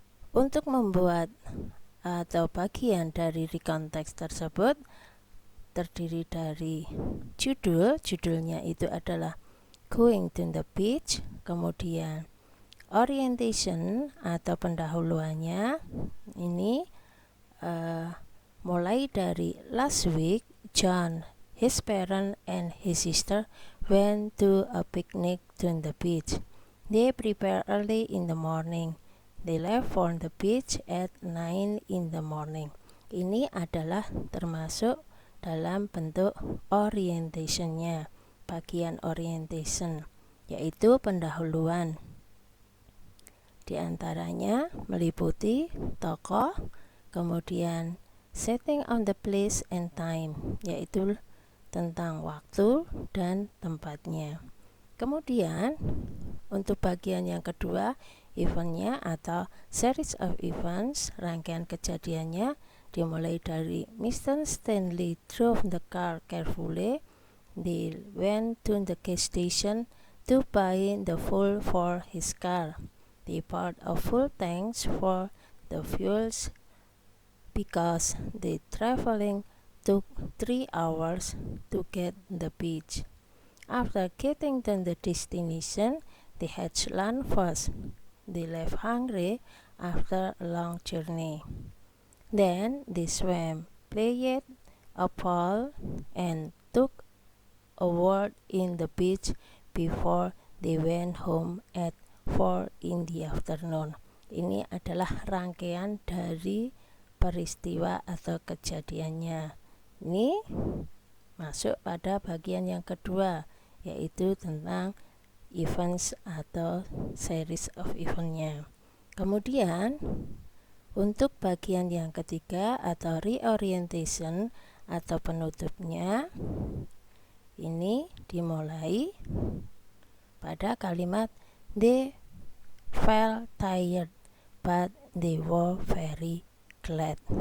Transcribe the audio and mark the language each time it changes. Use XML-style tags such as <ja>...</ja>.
<id>Untuk membuat atau bagian dari recontext tersebut terdiri dari judulnya itu adalah Going to the Beach, kemudian orientation atau pendahuluannya ini mulai dari</id> <en>last week John, his parent and his sister went to a picnic to the beach. They prepared early in the morning. They left for the beach at 9 in the morning.</en> <id>Ini adalah termasuk dalam bentuk orientationnya, bagian orientation, yaitu pendahuluan. Di antaranya meliputi tokoh, kemudian</id> <en>setting on the place and time,</en> <id>yaitu tentang waktu dan tempatnya. Kemudian untuk bagian yang kedua, eventnya atau series of events, rangkaian kejadiannya dimulai dari Mr.</id> <en>Stanley drove the car carefully. They went to the gas station to buy the fuel for his car. They bought a full tanks for the fuels because the traveling took 3 hours to get the beach. After getting to the destination, they had lunch first. They left hungry after a long journey. Then they swam, played a ball, and took a walk in the beach before they went home at 4 in the afternoon.</en> <id>Ini adalah rangkaian dari peristiwa atau kejadiannya. Ini masuk pada bagian yang kedua, yaitu tentang events atau series of eventnya. Kemudian untuk bagian yang ketiga atau reorientation atau penutupnya, ini dimulai pada kalimat</id> <en>they felt tired but they were very glad.</en>